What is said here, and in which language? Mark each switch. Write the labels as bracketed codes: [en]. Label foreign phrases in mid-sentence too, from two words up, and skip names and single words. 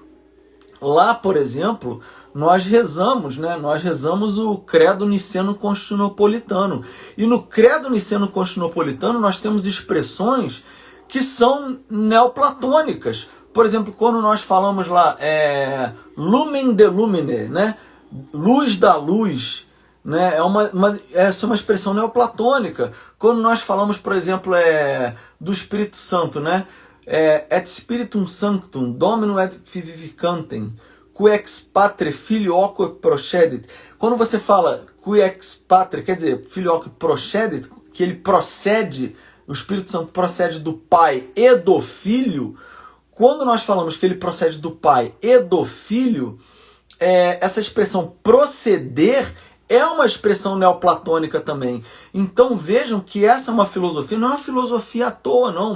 [pt] Lá, por exemplo, nós rezamos, né? Nós rezamos o credo niceno-constantinopolitano. E no credo niceno-constantinopolitano nós temos expressões que são neoplatônicas. Por exemplo, quando nós falamos lá, [la] lumen de lumine, [pt] né? Luz da luz, né? Essa é uma expressão neoplatônica. Quando nós falamos, por exemplo, do Espírito Santo, né? [la] Et Spiritum Sanctum, Dominum et vivificantem, qui ex patre filioque procedit. [pt] Quando você fala [la] qui ex patre, [pt] quer dizer, [la] filioque procedit, [pt] que ele procede, o Espírito Santo procede do Pai e do Filho. Quando nós falamos que ele procede do Pai e do Filho, essa expressão proceder é uma expressão neoplatônica também. Então vejam que essa é uma filosofia, não é uma filosofia à toa, não.